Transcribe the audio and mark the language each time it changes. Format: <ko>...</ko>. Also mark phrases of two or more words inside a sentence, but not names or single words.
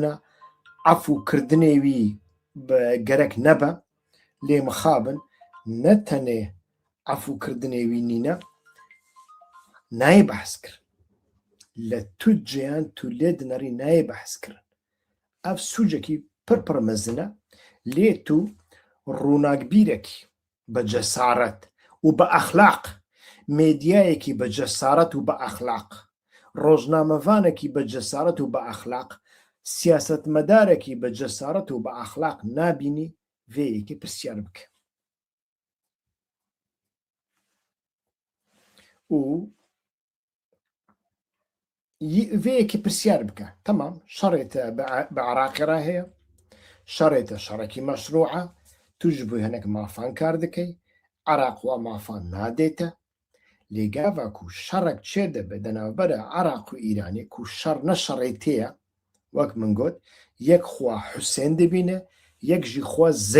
<ku>e efûkirdinê wî bi gerek nebe lê mixabin ne tenê efûkirdinê wî nîne nayê behs kirin li tu ciyan tu lê dinerî nayê behs kirin ev sûcekî pir mezin e lê tu ڕووناکبیرێکی بە جەسارەت و بە ئەخلاق مێدیایەکی بە جەسارەت و بە ئەخلاق ڕۆژنامەڤانێکی بە جەسارەت و بە ئەخلاق سیاسەتمەدارێکی بە جەسارەت و بە ئەخلاق نابینی vêyekê pirsiyar bike û vêyekê pirsiyar bike temam şerê te bi Iraqê re heye şerê te şerekî meşrû e tu ji bo hinek mafan kar dikey Iraq wa mafan nadête lê gava ku şerek çê dibe di navbera Iraq û Îranê ku şer ne şerê tê ye wek min got yek xwe Husên dibîne yek jî xwe</ku>